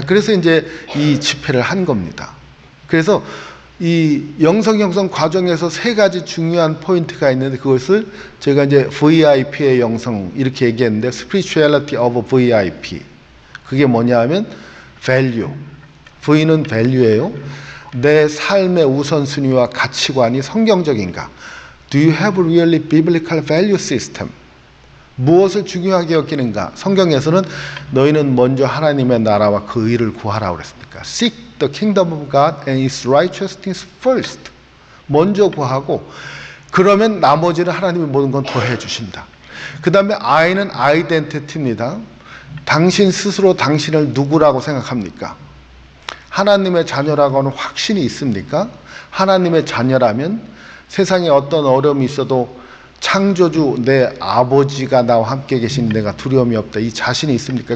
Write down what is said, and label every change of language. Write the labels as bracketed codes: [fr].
[ko] 그래서 이제 이 집회를 한 겁니다. 그래서 이 영성 형성 과정에서 세 가지 중요한 포인트가 있는데, 그것을 제가 이제 VIP의 영성 이렇게 얘기했는데, [en] Spirituality of VIP. [ko] 그게 뭐냐 하면 value. V는 value예요. 내 삶의 우선순위와 가치관이 성경적인가? [en] Do you have a really biblical value system? [ko] 무엇을 중요하게 여기는가? 성경에서는 너희는 먼저 하나님의 나라와 그 의를 구하라고 그랬습니까? [en] Seek the kingdom of God and its righteousness first. [ko] 먼저 구하고, 그러면 나머지는 하나님이 모든 건 더해 주신다. 그 다음에 I는 identity입니다. 당신 스스로 당신을 누구라고 생각합니까? 하나님의 자녀라고 하는 확신이 있습니까? 하나님의 자녀라면 세상에 어떤 어려움이 있어도 창조주 내 아버지가 나와 함께 계신 내가 두려움이 없다, 이 자신이 있습니까?